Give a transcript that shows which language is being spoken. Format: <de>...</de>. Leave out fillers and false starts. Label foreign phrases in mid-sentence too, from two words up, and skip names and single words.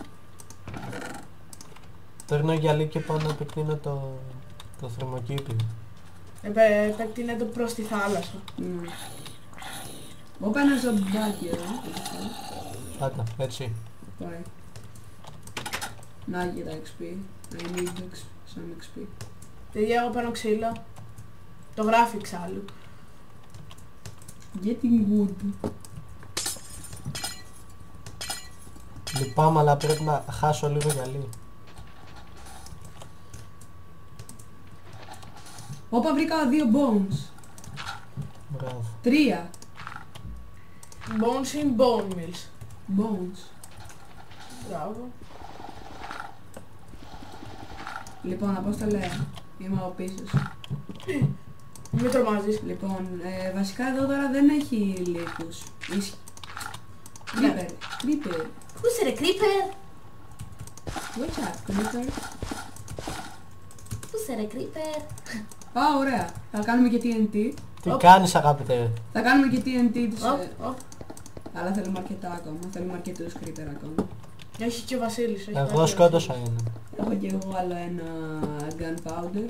<el>Παίρνω γυαλί και πάω να επεκτείνω το θερμοκήπιο. Επεκτείνεται προς τη θάλασσα. Εγώ πάω ένα ζωμπάκι εδώ. Πάτα, έτσι. Πάει. Να και τα XP.</el> <en>I need some XP.</en> <el>Παιδιά, εγώ παίρνω ξύλο. Το γράφει εξάλλου.</el> <en>Getting wood.</en> <el>Λυπάμαι, αλλά πρέπει να χάσω λίγο γυαλί. Όπα, βρήκα 2 bones. Μπράβο. 3</el> <en>Bones in bone mills. bones.</en> <el>Μπράβο. Λοιπόν, απόστολε, είμαι από πίσω σου. Μην τρομάζεις. Λοιπόν, βασικά εδώ τώρα δεν έχει λύκους.</el> <en>Creeper, creeper.</en> <el>Πού είσαι ρε creeper?</el> <en>What's up, creeper?</en> <el>Πού είσαι ρε creeper? Α, ωραία. Θα κάνουμε και TNT. Τι κάνεις, αγαπητέ? Θα κάνουμε και TNT τους. Οπ. Αλλά θέλουμε αρκετά ακόμα. Θέλουμε αρκετούς creeper ακόμα. Έχει και ο Βασίλης. έχει Εγώ πάρει σκότωσα ο ένα. Έχω και εγώ άλλο ένα gunpowder.</el>